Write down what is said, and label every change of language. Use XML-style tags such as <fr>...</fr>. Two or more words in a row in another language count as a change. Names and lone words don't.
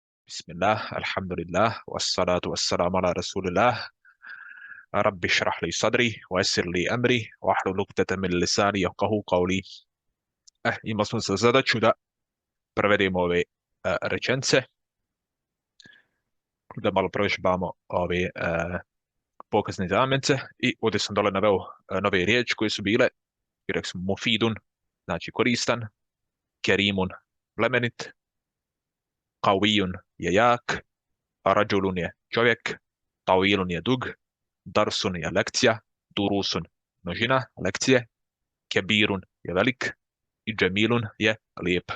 <ar>بسم الله، الحمد لله، والصلاة والسلام على رسول الله. رب اشرح لي صدري، ويسر لي أمري، واحلل عقدة من لساني يفقهوا قولي.</ar> <bs>Imali smo za zadaću da prevedemo ove rečenice, da malo provježbamo ove pokazne zamjence i ovdje sam dole naveo nove riječi koje su bile, i rekli smo mufidun, znači koristan, kerimun, plemenit, qawiyun je jak, rajulun je čovjek, tawilun je dug, darsun je lekcija, durusun množina, lekcije, kebirun je velik i džemilun je lijep.</bs>